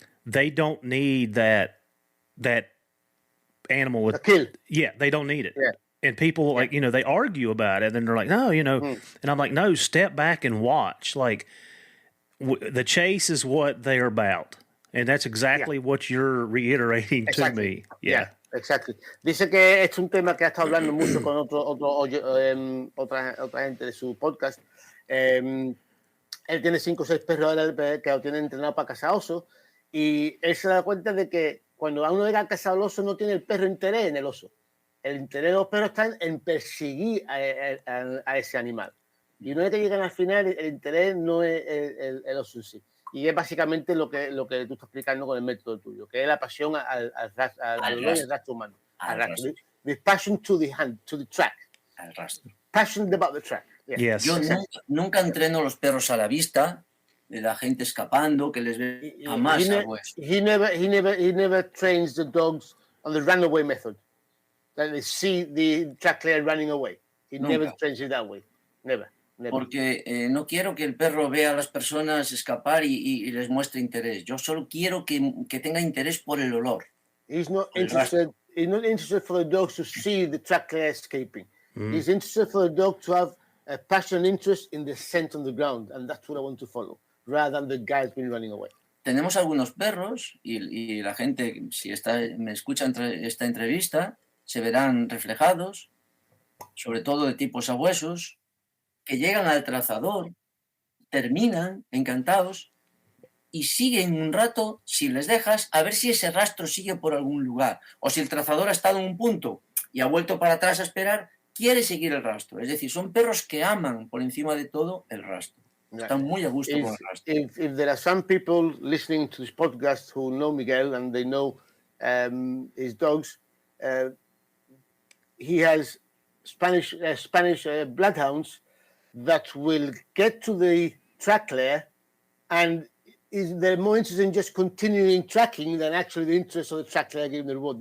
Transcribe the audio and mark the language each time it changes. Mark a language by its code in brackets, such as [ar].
[en] They don't need that animal with a kill. Yeah, they don't need it. Yeah. And people like, they argue about it and they're like, no, and I'm like, no, step back and watch. Like the chase is what they're about. And that's exactly what you're reiterating to me. Yeah. Exactly. [es] Dice que es un tema que ha estado hablando mucho con otra gente de su podcast. Él tiene 5 o 6 perros ahora que lo tienen entrenado para cazar oso y él se da cuenta de que cuando uno llega a cazar el oso no tiene el perro interés en el oso. El interés de los perros está en perseguir a ese animal. Y una vez que llegan al final, el interés no es el oso en sí. Y es básicamente lo que tú estás explicando con el método tuyo, que es la pasión al rastro humano. Al rastro. [en] The passion to the hand, to the track. [es] Al rastro. [en] Passion about the track. Yeah. Yes. [es] Yo nunca entreno los perros a la vista, de la gente escapando, que les ve jamás hago eso. [en] He never trains the dogs on the runaway method. That they see the track layer running away. He never trains it that way. Never. [es] Porque no quiero que el perro vea a las personas escapar y les muestre interés. Yo solo quiero que tenga interés por el olor. [en] He's not interested for the dogs to see the track layer escaping. He's interested for the dog to have a passion and interest in the scent on the ground, and that's what I want to follow, rather than the guy's been running away. [es] Tenemos algunos perros y la gente, si me escucha esta entrevista, se verán reflejados, sobre todo de tipo sabuesos, que llegan al trazador, terminan encantados y siguen un rato, si les dejas, a ver si ese rastro sigue por algún lugar. O si el trazador ha estado en un punto y ha vuelto para atrás a esperar, quiere seguir el rastro. Es decir, son perros que aman por encima de todo el rastro. Están muy a gusto con el rastro. [en] If there are some people listening to this podcast who know Miguel and they know his dogs, he has Spanish bloodhounds that will get to the track layer And they're more interested in just continuing tracking than actually the interest of the track layer giving the reward.